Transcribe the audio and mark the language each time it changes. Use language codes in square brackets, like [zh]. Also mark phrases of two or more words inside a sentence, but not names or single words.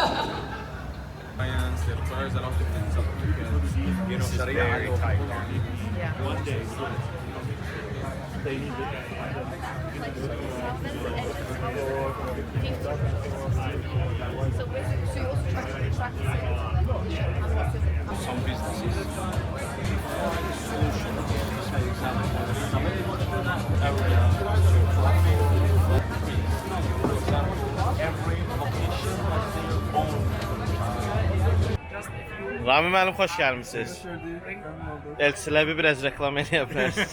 [en] This is very tight. One day. They need So basically, so you also try to attract some businesses [az] Rami müəllim, xoş gəlmisiniz. Elçilə biraz reklam eləyə bilərsiniz.